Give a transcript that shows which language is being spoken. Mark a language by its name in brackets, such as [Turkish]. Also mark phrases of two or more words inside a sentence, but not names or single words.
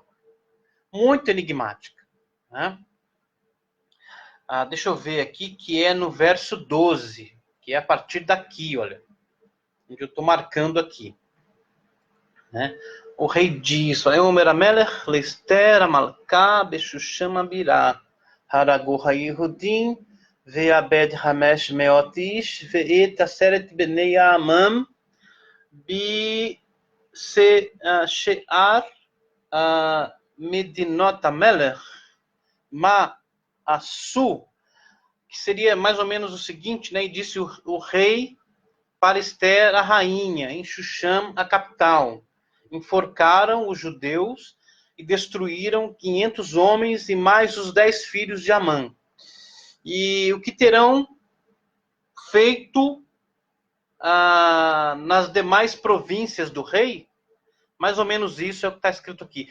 [Portuguese] Muito enigmática. Né? Deixa eu ver aqui, que é no verso 12, que é a partir daqui, olha, onde eu estou marcando aqui. Né? O rei diz, [Hebrew] ויאמר המלך, לאסתר המלכה בשושן הבירה הרגו היהודים ואבד חמש מאות איש, ואת עשרת בני המן בשאר מדינות המלך עשו, [Portuguese] que seria mais ou menos o seguinte, né? E disse o rei para Esther, a rainha, em Xuxam, a capital. Enforcaram os judeus e destruíram 500 homens e mais os 10 filhos de Amã. E o que terão feito nas demais províncias do rei, mais ou menos isso é o que está escrito aqui.